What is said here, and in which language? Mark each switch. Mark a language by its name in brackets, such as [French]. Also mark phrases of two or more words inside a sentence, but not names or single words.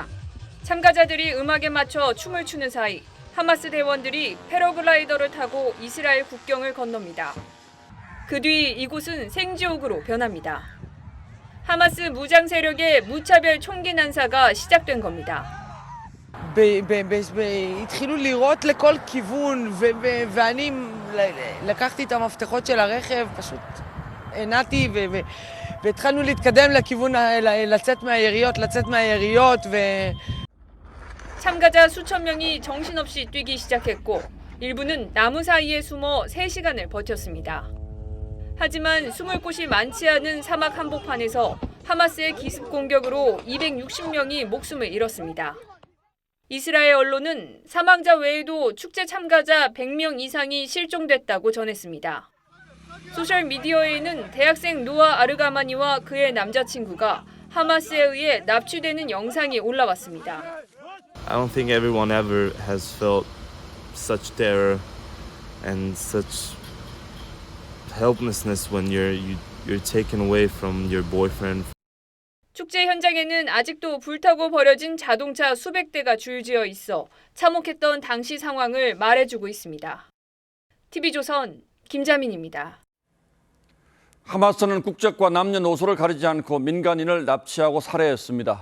[Korean] 참가자들이 음악에 맞춰 춤을 추는 사이 하마스 대원들이 패러글라이더를 타고 이스라엘 국경을 건넙니다. 그 뒤 이곳은 생지옥으로 변합니다. 하마스 무장 세력의 무차별 총기 난사가 시작된 겁니다. [Hebrew] התחילו לירות לכל כיוון ואני לקחתי את המפתחות של הרכב, פשוט הנעתי והתחלנו להתקדם לכיוון לצאת מהיריות [Korean] 참가자 수천 명이 정신없이 뛰기 시작했고 일부는 나무 사이에 숨어 3시간을 버텼습니다. 하지만 숨을 곳이 많지 않은 사막 한복판에서 하마스의 기습 공격으로 260명이 목숨을 잃었습니다. 이스라엘 언론은 사망자 외에도 축제 참가자 100명 이상이 실종됐다고 전했습니다. 소셜미디어에는 대학생 노아 아르가마니와 그의 남자친구가 하마스에 의해 납치되는 영상이 올라왔습니다. [English] I don't think everyone ever has felt such terror and such helplessness when you're taken away from your boyfriend. [Korean] 축제 현장에는 아직도 불타고 버려진 자동차 수백 대가 줄지어 있어 참혹했던 당시 상황을 말해주고 있습니다. TV조선 김자민입니다. 하마스는 국적과 남녀노소를 가리지 않고 민간인을 납치하고 살해했습니다.